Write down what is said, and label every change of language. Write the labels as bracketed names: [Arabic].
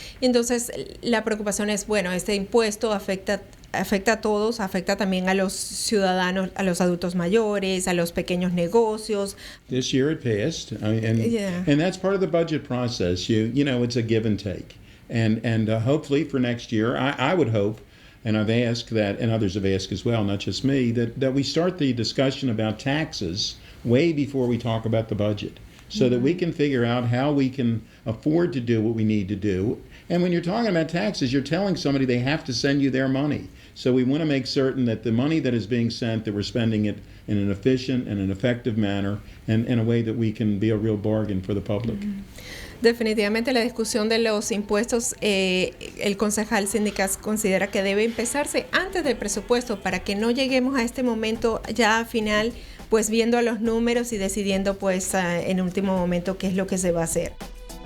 [Spanish] Y entonces la preocupación es, bueno, este impuesto afecta a todos, afecta también a los ciudadanos, a los adultos mayores, a los pequeños negocios. [English] This year it passed, and that's part of the budget process. You know, it's a give and take. And hopefully for next year, I would hope, and I've asked that, and others have asked as well, not just me, that we start the discussion about taxes way before we talk about the budget, so that we can figure out how we can afford to do what we need to do. And when you're talking about taxes, you're telling somebody they have to send you their money. So we want to make certain that the money that is being sent, that we're spending it in an efficient and an effective manner, and in a way that we can be a real bargain for the public. [Spanish] Definitivamente la discusión de los impuestos, el concejal sindical considera que debe empezarse antes del presupuesto para que no lleguemos a este momento ya final, pues viendo los números y decidiendo pues en último momento qué es lo que se va a hacer.